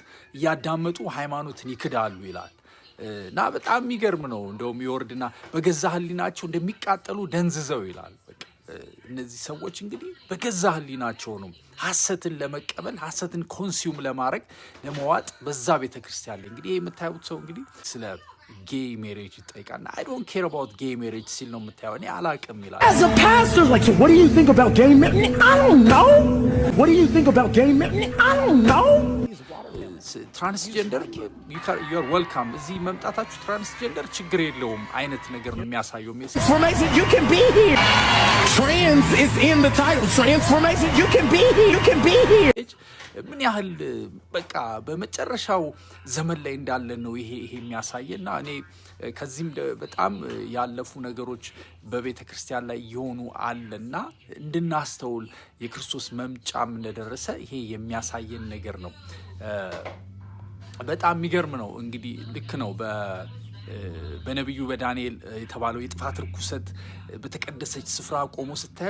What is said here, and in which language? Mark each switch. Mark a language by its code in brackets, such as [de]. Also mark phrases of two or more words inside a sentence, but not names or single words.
[am] እያዳመጡ ሃይማኖትን ይክዳሉ ይላል። እና በጣም የሚገርም ነው። እንደውም ይወርድና በገዛ ሕሊናቸው እንደሚቃጠሉ ደንዝዘው ይላል። በቃ እነዚህ ሰዎች እንግዲህ በገዛ ሕሊናቸው ነው ሐሰትን ለመቀበል ሐሰትን ኮንሱም ለማድረግ ለመዋጥ በዛ ቤተክርስቲያን ላይ እንግዲህ የምታዩት ሰው እንግዲህ ስለ [en] gay marriage [am] ይጠይቃልና [en] I don't care about gay marriage [am] ሲል ነው የምታየው። እኔ አላቅም ይላል። [en] As a pastor, like, so what do you think about gay marriage? I don't know. What do you think about gay marriage? I don't know. [am] ትራንስጀንደር [en] you're welcome [am] እዚህ መምጣታችሁ ትራንስጀንደር ችግር የለውም አይነት ነገር ነው የሚያሳየው። [en] Transformation, you can be here. Trans is in the title. Transformation, you can be here. You can be here. [am] ምን ያህል በቃ በመጨረሻው ዘመን ላይ እንዳለን ነው ይሄ የሚያሳየና እኔ ከዚህም በጣም ያለፉ ነገሮች በቤተ ክርስቲያን ላይ የሆኑ አለና እንድናስተውል የክርስቶስ መምጫም እንደደረሰ ይሄ የሚያሳየን ነገር ነው። በጣም የሚገርም ነው። እንግዲህ ልክ ነው በነብዩ በዳንኤል የተባለው የጥፋት ርኩሰት በተቀደሰች ስፍራ ቆሞ ስታዩ